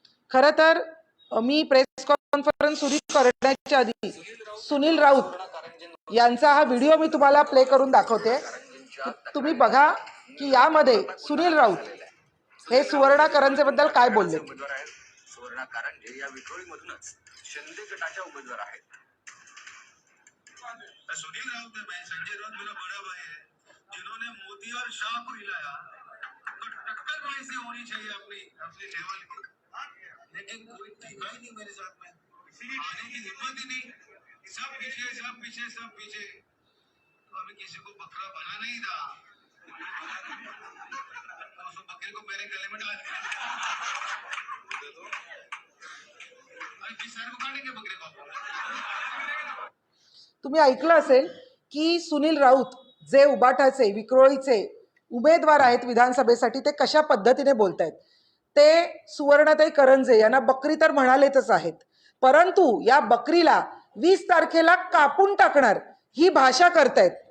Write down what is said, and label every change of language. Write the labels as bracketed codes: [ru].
[mr] खरं तर मी press conference सुरू करण्याच्या आधी सुनील राऊत यांचा हा व्हिडिओ मी तुम्हाला प्ले करून दाखवते. तुम्ही बघा की यामध्ये सुनील राऊत हे सुवर्णा करंजे बद्दल काय बोलले. सुवर्णा करंजे या विक्रोळीमधूनच शिंदे गटाच्या उमेदवार आहेत. [hi] सुनील राउत ने संजय राउत मेरा बड़ा भाई है, जिन्होंने मोदी और शाह को हिलाया, तो टक्कर कैसे होनी चाहिए अपनी अपने लेवल की, लेकिन कोई दिखा ही नहीं मेरे साथ में, आने की हिम्मत ही नहीं. सब पीछे सब पीछे सब पीछे. तो हमें किसी को बकरा बना नहीं था, तो उस बकरे को मेरे गले में डाल दिया. जिस साइड को काटेंगे बकरे को. [mr] तुम्ही ऐकलं असेल की सुनील राऊत जे उबाटाचे विक्रोळीचे उमेदवार आहेत विधानसभेसाठी ते कशा पद्धतीने बोलतायत. ते सुवर्णाताई करंजे यांना बकरी तर म्हणालेतच आहेत, परंतु या बकरीला 20 तारखेला कापून टाकणार ही भाषा करतायत.